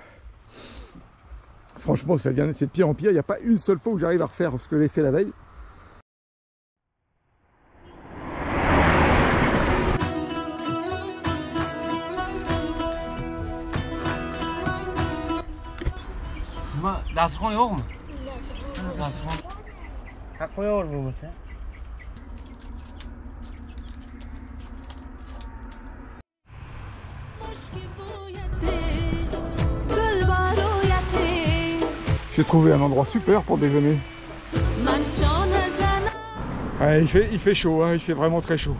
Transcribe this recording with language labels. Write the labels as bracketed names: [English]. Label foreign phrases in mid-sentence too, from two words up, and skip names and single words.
[French] Franchement c'est de pire en pire, il n'y a pas une seule fois où j'arrive à refaire ce que j'ai fait la veille. [Dutch] Dat is gewoon joh. Dat is gewoon. Ga ik voor jou doen, hè? [French] J'ai trouvé un endroit super pour déjeuner. Ouais, il fait chaud, hein, il fait vraiment très chaud.